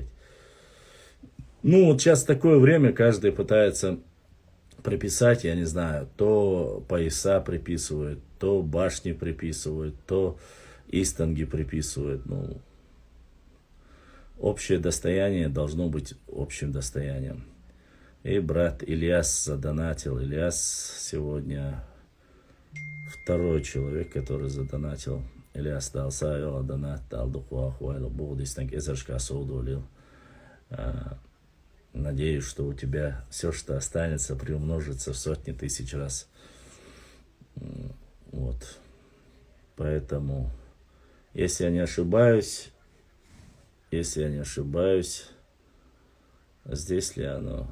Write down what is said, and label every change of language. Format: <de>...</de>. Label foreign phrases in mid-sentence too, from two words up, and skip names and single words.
<ru>Сейчас такое время, каждый пытается приписать, я не знаю, то пояса приписывают, то башни приписывают, то истанги приписывают. общее достояние должно быть общим достоянием. И брат Ильяс задонатил. Ильяс сегодня второй человек, который задонатил. Ильяс дал сайо, донат, дал духуа, хуайло, будистанг, эзершка соудолил. Надеюсь, что у тебя все, что останется, приумножится в сотни тысяч раз. Вот. Поэтому, если я не ошибаюсь, здесь ли оно?</ru>